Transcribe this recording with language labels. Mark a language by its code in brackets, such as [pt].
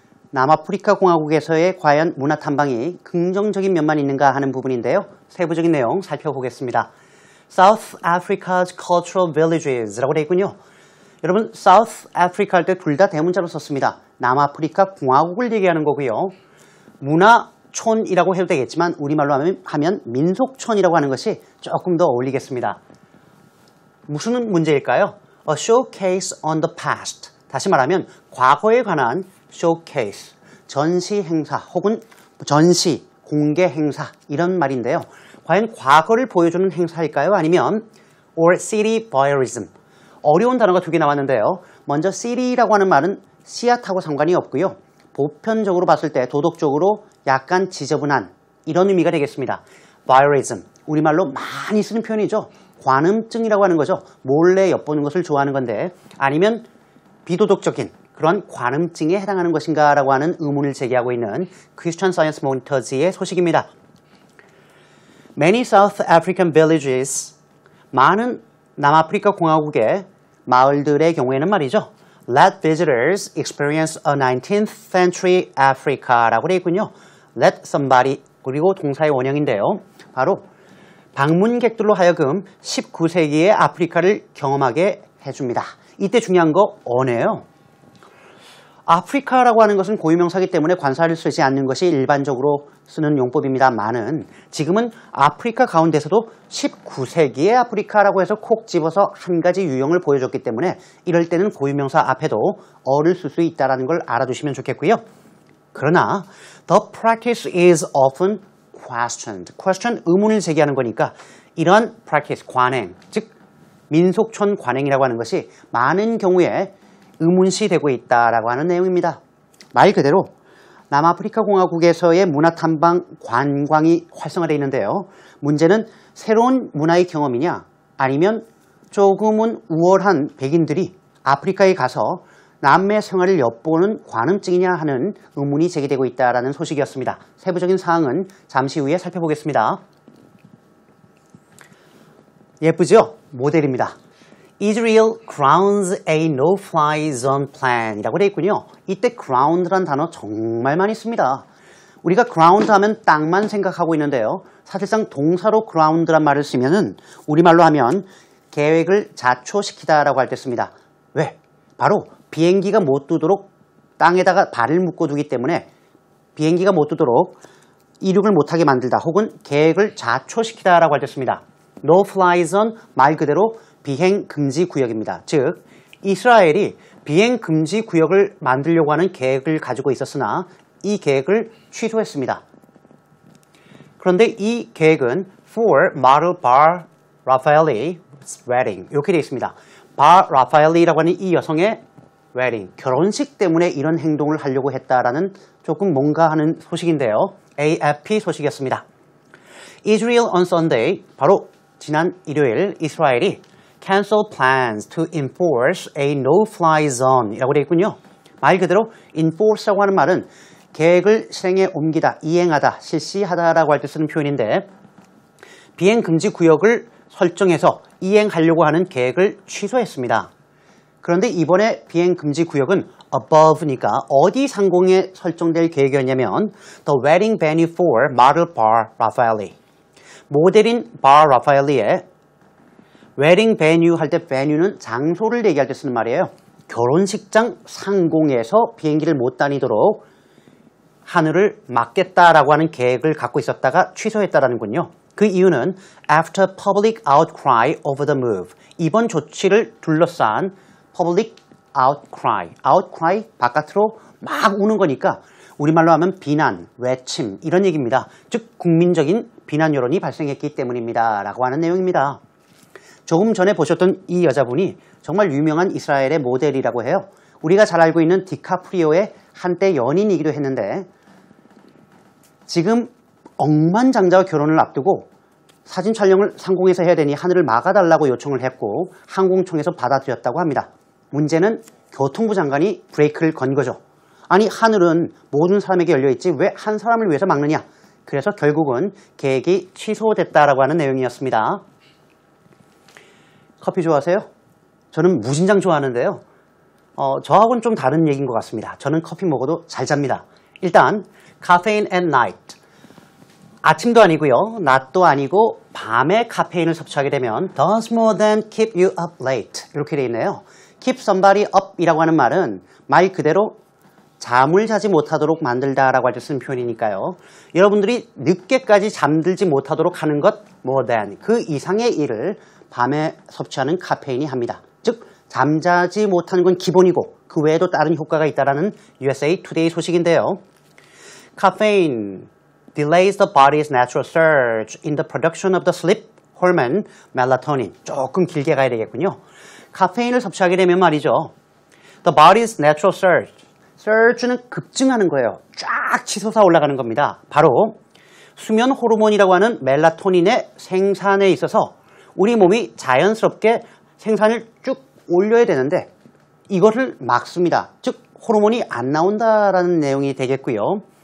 [ko] 남아프리카 공화국에서의 과연 문화 탐방이 긍정적인 면만 있는가 하는 부분인데요. 세부적인 내용 살펴보겠습니다. [en] South Africa's cultural villages라고 [ko] 되어 있군요. 여러분, South Africa 할 때 둘 다 대문자로 썼습니다. 남아프리카 공화국을 얘기하는 거고요. 문화촌이라고 해도 되겠지만 우리말로 하면 민속촌이라고 하는 것이 조금 더 어울리겠습니다. 무슨 문제일까요? [en] A showcase on the past. [ko] 다시 말하면 과거에 관한 showcase, 전시 행사 혹은 전시, 공개 행사 이런 말인데요. 과연 과거를 보여주는 행사일까요? 아니면 [en] or city voyeurism. [ko] 어려운 단어가 두 개 나왔는데요. 먼저 city라고 하는 말은 씨앗하고 상관이 없고요. 보편적으로 봤을 때 도덕적으로 약간 지저분한 이런 의미가 되겠습니다. voyeurism, 우리말로 많이 쓰는 표현이죠. 관음증이라고 하는 거죠. 몰래 엿보는 것을 좋아하는 건데, 아니면 비도덕적인 그런 관음증에 해당하는 것인가 라고 하는 의문을 제기하고 있는 Christian Science Monitors의 소식입니다. [en] Many South African villages, [ko] 많은 남아프리카 공화국의 마을들의 경우에는 말이죠. [en] Let visitors experience a 19th century Africa라고 [ko] 되어 있군요. [en] Let somebody, [ko] 그리고 동사의 원형인데요. 바로 방문객들로 하여금 19세기의 아프리카를 경험하게 해줍니다. 이때 중요한 거 어네요. 아프리카라고 하는 것은 고유명사이기 때문에 관사를 쓰지 않는 것이 일반적으로 쓰는 용법입니다만은 지금은 아프리카 가운데서도 19세기의 아프리카라고 해서 콕 집어서 한 가지 유형을 보여줬기 때문에 이럴 때는 고유명사 앞에도 어를 쓸 수 있다는 걸 알아두시면 좋겠고요. 그러나 [en] the practice is often questioned. [ko] question, 의문을 제기하는 거니까 이러한 practice, 관행, 즉 민속촌 관행이라고 하는 것이 많은 경우에 의문시 되고 있다라고 하는 내용입니다. 말 그대로 남아프리카 공화국에서의 문화 탐방 관광이 활성화되어 있는데요. 문제는 새로운 문화의 경험이냐, 아니면 조금은 우월한 백인들이 아프리카에 가서 남의 생활을 엿보는 관음증이냐 하는 의문이 제기되고 있다라는 소식이었습니다. 세부적인 사항은 잠시 후에 살펴보겠습니다. 예쁘죠? 모델입니다. [en] Israel grounds a no-fly zone plan [ko] 이라고 되어 있군요. 이때 ground란 단어 정말 많이 씁니다. 우리가 ground 하면 땅만 생각하고 있는데요. 사실상 동사로 ground란 말을 쓰면은 우리말로 하면 계획을 자초시키다라고 할 때 씁니다. 왜? 바로 비행기가 못 뜨도록 땅에다가 발을 묶어두기 때문에 비행기가 못 뜨도록 이륙을 못하게 만들다 혹은 계획을 자초시키다라고 할 때 씁니다. No-fly zone 말 그대로 비행 금지 구역입니다. 즉 이스라엘이 비행 금지 구역을 만들려고 하는 계획을 가지고 있었으나 이 계획을 취소했습니다. 그런데 이 계획은 [en] for model Bar Raffaele's wedding [ko] 이렇게 되어 있습니다. Bar Raffaele라고 하는 이 여성의 wedding, 결혼식 때문에 이런 행동을 하려고 했다라는 조금 뭔가 하는 소식인데요. AFP 소식이었습니다. [en] Israel on Sunday, [ko] 바로 지난 일요일 이스라엘이 [en] cancel plans to enforce a no-fly zone [ko] 이라고 되어 있군요. 말 그대로 enforce라고 하는 말은 계획을 실행에 옮기다, 이행하다, 실시하다라고 할 때 쓰는 표현인데 비행 금지 구역을 설정해서 이행하려고 하는 계획을 취소했습니다. 그런데 이번에 비행 금지 구역은 above니까 어디 상공에 설정될 계획이었냐면 [en] the wedding venue for model Bar Raffaele. [ko] 모델인 Bar Raffaele의 웨딩 베뉴 할 때 베뉴는 장소를 얘기할 때 쓰는 말이에요. 결혼식장 상공에서 비행기를 못 다니도록 하늘을 막겠다라고 하는 계획을 갖고 있었다가 취소했다라는군요. 그 이유는 [en] after public outcry over the move. [ko] 이번 조치를 둘러싼 public outcry 바깥으로 막 우는 거니까 우리말로 하면 비난, 외침 이런 얘기입니다. 즉 국민적인 비난 여론이 발생했기 때문입니다. 라고 하는 내용입니다. 조금 전에 보셨던 이 여자분이 정말 유명한 이스라엘의 모델이라고 해요. 우리가 잘 알고 있는 디카프리오의 한때 연인이기도 했는데 지금 억만장자와 결혼을 앞두고 사진 촬영을 상공에서 해야 되니 하늘을 막아달라고 요청을 했고 항공청에서 받아들였다고 합니다. 문제는 교통부 장관이 브레이크를 건 거죠. 아니 하늘은 모든 사람에게 열려있지 왜 한 사람을 위해서 막느냐. 그래서 결국은 계획이 취소됐다라고 하는 내용이었습니다. 커피 좋아하세요? 저는 무진장 좋아하는데요. 저하고는 좀 다른 얘기인 것 같습니다. 저는 커피 먹어도 잘 잡니다. 일단 [en] caffeine at night. [ko] 아침도 아니고요. 낮도 아니고 밤에 카페인을 섭취하게 되면 [en] does more than keep you up late. [ko] 이렇게 되어 있네요. keep somebody up 이라고 하는 말은 말 그대로 잠을 자지 못하도록 만들다라고 할 때 쓰는 표현이니까요. 여러분들이 늦게까지 잠들지 못하도록 하는 것 more than 그 이상의 일을 밤에 섭취하는 카페인이 합니다. 즉 잠자지 못하는 건 기본이고 그 외에도 다른 효과가 있다는 USA Today 소식인데요. [en] Caffeine delays the body's natural surge in the production of the sleep hormone melatonin. [ko] 조금 길게 가야 되겠군요. 카페인을 섭취하게 되면 말이죠. The body's natural surge는 급증하는 거예요. 쫙 치솟아 올라가는 겁니다. 바로 수면 호르몬이라고 하는 멜라토닌의 생산에 있어서 우리 몸이 자연스럽게 생산을 쭉 올려야 되는데 이것을 막습니다. 즉 호르몬이 안 나온다라는 내용이 되겠고요.